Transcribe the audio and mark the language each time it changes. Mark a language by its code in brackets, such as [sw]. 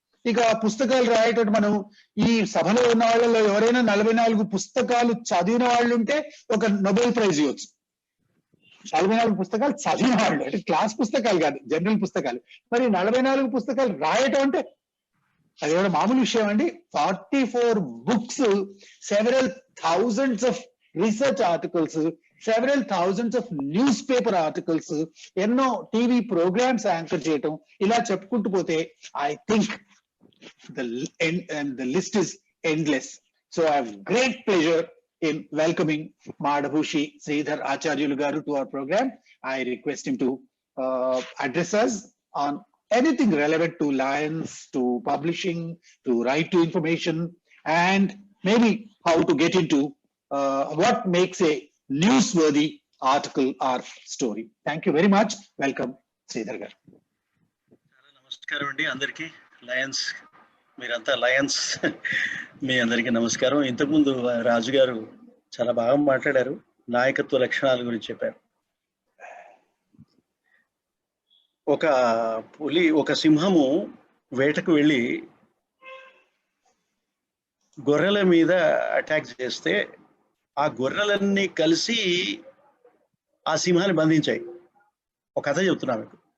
[te] ఇక పుస్తకాలు రాయటం, మనం ఈ సభలో ఉన్న వాళ్ళలో ఎవరైనా 44 పుస్తకాలు చదివిన వాళ్ళు ఉంటే ఒక నోబెల్ ప్రైజ్ ఇవ్వచ్చు. 44 పుస్తకాలు చదివిన వాళ్ళు, అంటే క్లాస్ పుస్తకాలు కాదు, జనరల్ పుస్తకాలు. మరి 44 పుస్తకాలు రాయటం అంటే అది కూడా మామూలు విషయం అండి. [en] 44 books, several thousands of research articles, several thousands of newspaper articles, [te] ఎన్నో టీవీ ప్రోగ్రామ్స్ యాంకర్ చేయటం, ఇలా చెప్పుకుంటూ పోతే [en] I think the list is endless. So I have great pleasure in welcoming Madhushi Sridhar Acharyulu garu to our program. I request him to address us on anything relevant to Lions, to publishing, to right to information, and maybe how to get into what makes a newsworthy article or story. Thank you very much. Welcome, Sridhar garu. [te] నమస్కారం అండి అందరికీ. Lions, మీరంతా Lions, మీ అందరికీ నమస్కారం. ఇంతకుముందు రాజు గారు చాలా బాగా మాట్లాడారు, నాయకత్వ లక్షణాల గురించి చెప్పారు. ఒక పులి, ఒక సింహము వేటకు వెళ్ళి గొర్రెల మీద అటాక్ చేస్తే ఆ గొర్రెలన్నీ కలిసి ఆ సింహాన్ని బంధించాయి. ఒక కథ చెప్తున్నా మీకు.